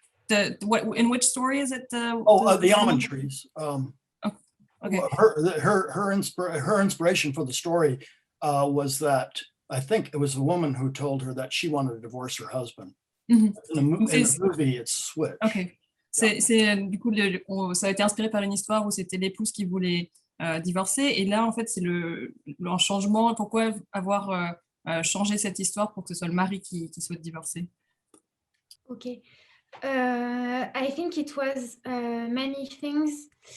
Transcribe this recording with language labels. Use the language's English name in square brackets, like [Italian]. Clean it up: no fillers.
[English] in which story is it? The almond trees. Okay. Her inspiration for the story was that I think it was a woman who told her that she wanted to divorce her husband. Mm-hmm. In the movie, it's switch. Okay. [French] Du coup, ça a été inspiré par une histoire où c'était l'épouse qui voulait divorcer. Et là, en fait, c'est le changement. Pourquoi avoir changé cette histoire pour que ce soit le mari qui souhaite divorcer? [English] Okay. I think it was many things.